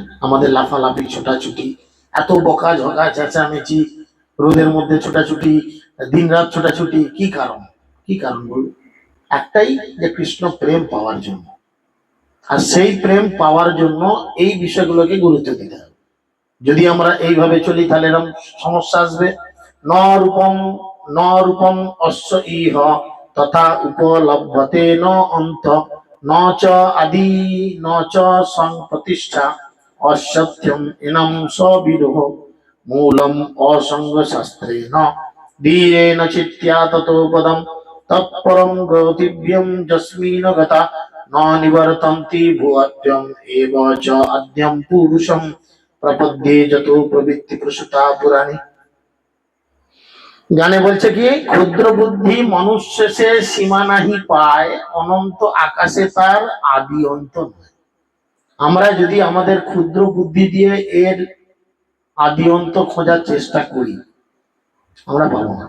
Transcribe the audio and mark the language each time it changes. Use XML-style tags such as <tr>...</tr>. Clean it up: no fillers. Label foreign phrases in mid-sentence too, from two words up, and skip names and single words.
<bn>আমাদের লাফালাফি, ছোটাছুটি, এত বকা ঝকা, চেঁচামেচি, রোদের মধ্যে ছোটাছুটি, দিন রাত ছোটাছুটি, কি কারণ? কি কারণ বলুন? একটাই, যে কৃষ্ণ প্রেম পাওয়ার জন্য। আর সেই প্রেম পাওয়ার জন্য এই বিষয়গুলোকে গুরুত্ব দিতে হবে। যদি আমরা এইভাবে চলি তাহলে এরকম সমস্যা আসবে।</bn> <sa>ন রূপম, ন রূপম অশ্ব ইহ তথা উপলভ্যতে ন অন্ত, ন চ আদি, ন চ সংপ্রতিষ্ঠা, অসত্যম ইনম সবিরোহ, মূলম অসঙ্গ শাস্ত্রেণ ধীরেণ চিত্য়া ততো পদম তৎপরম গতিভ্যম যস্মিন গতা ন নিবর্তন্তি ভুয়াত্যম এব চ আদ্যম পুরুষম প্রপদ্যে যত প্রবৃত্তি প্রসূতা পুরাণী।</sa> <bn>গানে বলছে কি, ক্ষুদ্র বুদ্ধি মনুষ্য সে সীমা নাহি পায়, অনন্ত আকাশে তার আদি অন্ত নয়। আমরা যদি আমাদের ক্ষুদ্র বুদ্ধি দিয়ে এর আদি অন্ত খোঁজার চেষ্টা করি, আমরা পাবো না।</bn>